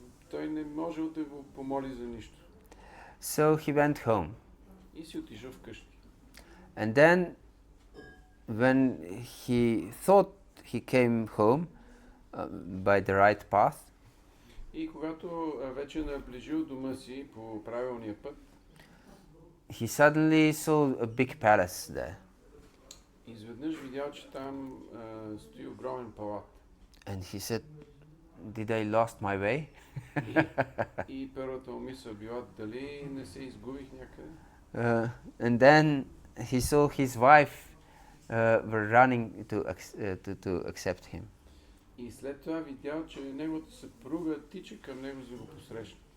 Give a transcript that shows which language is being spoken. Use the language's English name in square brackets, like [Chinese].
[Bulgarian] Той не можел да го помоли за нищо. [English] So he went home. [Bulgarian] И си отишъл вкъщи. [English] And then, when he thought he came home by the right path, [Bulgarian] И когато вече наближил дома си по правилния път, [English] he suddenly saw a big palace there. [Bulgarian] изведнъж видял, че там стои огромен палат. [English] And he said, "Did I lost my way?" [Bulgarian] И първата му мисъл била, дали не се изгубих някъде? [English] And then he saw his wife were running to accept him. [Bulgarian] И след това видял, че неговата съпруга тича към него за да го посрещне.